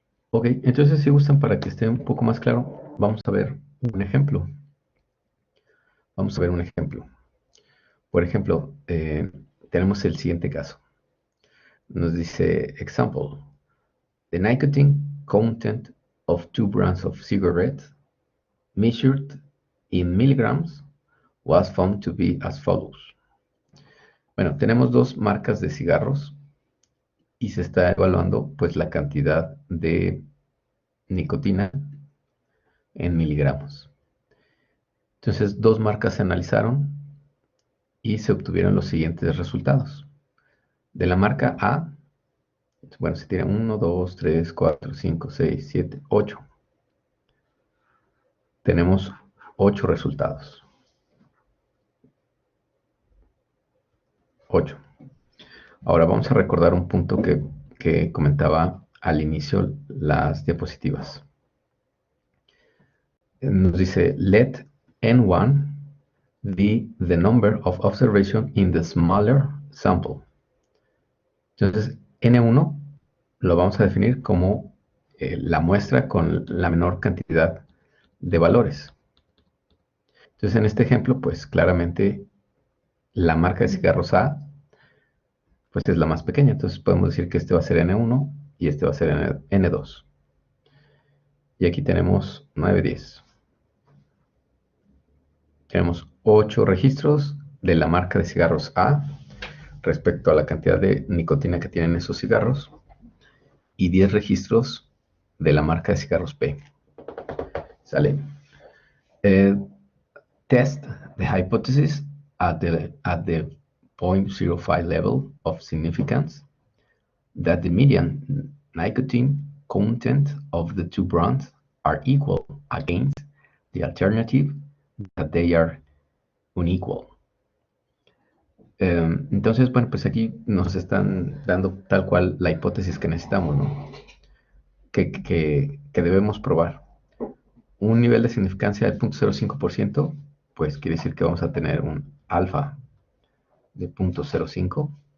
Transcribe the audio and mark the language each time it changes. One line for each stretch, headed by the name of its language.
Spanish: Ok, entonces si gustan, para que esté un poco más claro, vamos a ver un ejemplo. Vamos a ver un ejemplo. Por ejemplo, tenemos el siguiente caso. Nos dice,
English: example, the nicotine content of 2 brands of cigarettes measured in milligrams was found to be as follows.
Spanish: Bueno, tenemos dos marcas de cigarros y se está evaluando pues la cantidad de nicotina en miligramos. Entonces, dos marcas se analizaron y se obtuvieron los siguientes resultados. De la marca A, bueno, se tiene 1, 2, 3, 4, 5, 6, 7, 8. Tenemos 8 resultados. 8. Ahora vamos a recordar un punto que comentaba al inicio las diapositivas. Nos dice,
English: let N1 be the number of observation in the smaller sample.
Spanish: Entonces, N1 lo vamos a definir como la muestra con la menor cantidad de valores. Entonces, en este ejemplo, pues claramente la marca de cigarros A, pues es la más pequeña. Entonces podemos decir que este va a ser N1 y este va a ser N2. Y aquí tenemos 9, 10. Tenemos 8 registros de la marca de cigarros A respecto a la cantidad de nicotina que tienen esos cigarros y 10 registros de la marca de cigarros P. ¿Sale?
English: Test the hypothesis at the 0.05 level of significance that the median nicotine content of the two brands are equal against the alternative that they are unequal.
Spanish: Entonces, bueno, pues aquí nos están dando tal cual la hipótesis que necesitamos, ¿no? Que debemos probar. Un nivel de significancia del 0.05%, pues quiere decir que vamos a tener un alfa de 0.05.